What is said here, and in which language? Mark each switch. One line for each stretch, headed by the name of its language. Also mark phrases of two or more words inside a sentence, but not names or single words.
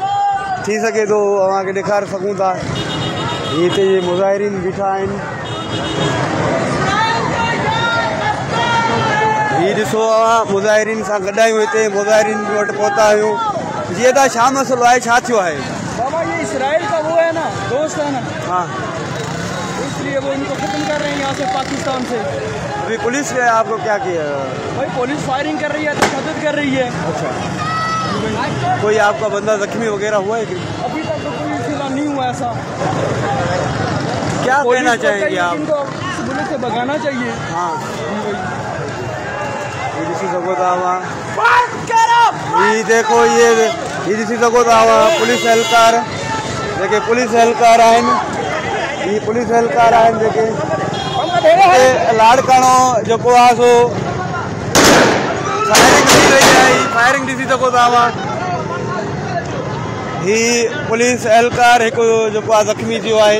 Sindhi: थी सघे थो अव्हांखे ॾेखारे सघूं था। हीअ हिते मुज़ाहिरीन बीठा आहिनि। हीअ ॾिसो अव्हां मुज़ाहिरीन सां गॾु आहियूं, हिते मुज़ाहिरीन वटि पहुता आहियूं। जीअं त छा मसइलो आहे, छा थियो आहे?
Urdu: بابا یہ اسرائیل کا وہ ہے نا، دوست ہے نا, ہاں, اس لیے وہ ان کو ختم کر رہے ہیں یہاں سے پاکستان سے. ابھی پولیس نے آپ کو کیا کیا? بھائی پولیس فائرنگ کر رہی ہے، تشدد کر رہی ہے. اچھا، کوئی آپ کا بندہ زخمی وغیرہ ہوا ہے کہ ابھی تک تو کوئی فی الحال نہیں ہوا ایسا. کیا کہنا چاہیں گے آپ? ان کو اس ملک سے بھگانا چاہیے. ہاں,
Sindhi: ॾिसी सघो था वहाँ।
Urdu: یہ دیکھو یہ
Sindhi: ॾिसी सघो था वहाँ पुलिस एहलकार जेके पुलिस एहलकार आहिनि। ये पुलिस एहलकार आहिनि जेके लाड़काणो जेको आहे सो फायरिंग थी रही आहे। फायरिंग ॾिसी सघो था तव्हां। ही पुलिस एहलकार हिकु जेको आहे ज़ख़्मी थियो आहे।